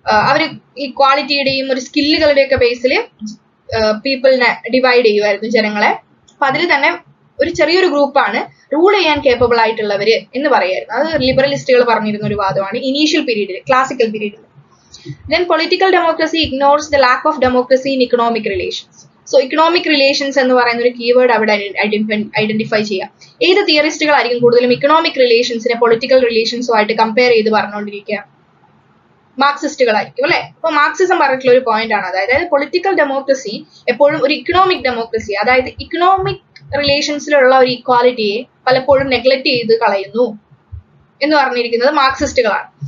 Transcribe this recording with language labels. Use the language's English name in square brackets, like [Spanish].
[Malayalam] അവർ ഈ ക്വാളിറ്റിയുടെയും ഒരു സ്കില്ലുകളുടെയും ഒക്കെ ബേസിൽ പീപ്പിളിനെ ഡിവൈഡ് ചെയ്യുമായിരുന്നു ജനങ്ങളെ. അപ്പൊ അതിൽ തന്നെ ഒരു ചെറിയൊരു ഗ്രൂപ്പാണ് റൂൾ ചെയ്യാൻ കേപ്പബിൾ ആയിട്ടുള്ളവര് എന്ന് പറയായിരുന്നു. അത് ലിബറലിസ്റ്റുകൾ പറഞ്ഞിരുന്ന ഒരു വാദമാണ് ഇനീഷ്യൽ പീരീഡിൽ, ക്ലാസിക്കൽ പീരീഡിൽ. [English] Then political democracy ignores the lack of democracy in economic relations. So economic relations [Malayalam] എന്ന് പറയുന്ന ഒരു കീവേഡ് അവിടെ ഐഡന്റിഫൈ ചെയ്യാം. ഏത് തിയറിസ്റ്റുകളായിരിക്കും കൂടുതലും ഇക്കണോമിക് റിലേഷൻസിനെ പൊളിറ്റിക്കൽ റിലേഷൻസുമായിട്ട് കമ്പയർ ചെയ്ത് പറഞ്ഞുകൊണ്ടിരിക്കുക? മാർക്സിസ്റ്റുകളായിരിക്കും അല്ലെ. അപ്പൊ മാർക്സിസം പറഞ്ഞിട്ടുള്ള ഒരു പോയിന്റ് ആണ്. അതായത് പൊളിറ്റിക്കൽ ഡെമോക്രസി എപ്പോഴും ഒരു ഇക്കണോമിക് ഡെമോക്രസി, അതായത് ഇക്കണോമിക് റിലേഷൻസിലുള്ള ഒരു ഇക്വാലിറ്റിയെ പലപ്പോഴും നെഗ്ലക്ട് ചെയ്ത് കളയുന്നു എന്ന് പറഞ്ഞിരിക്കുന്നത് മാർക്സിസ്റ്റുകളാണ്.